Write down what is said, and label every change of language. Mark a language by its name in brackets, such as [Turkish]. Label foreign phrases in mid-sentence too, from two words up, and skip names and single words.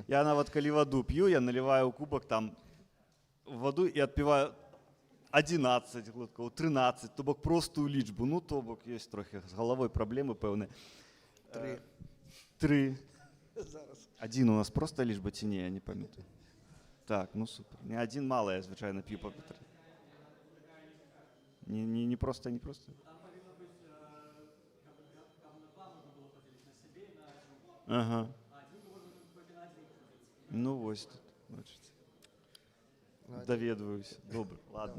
[Belarusian] Я нават калі ваду п'ю, я наливаю ў кубак там ваду і адпіваю 11 глоткаў, 13, то бок простую лічбу. Ну, то бок ёсць трохі з галавой праблемы пэўныя. 3. Один у нас просто лічба ці не, я не памятаю. Так, ну супер. Не один мало, я звычайна п'ю па 3. Не просто, не просто. Ага. Ну вось тут, бачыце. Даведваюся. Добра, ладно.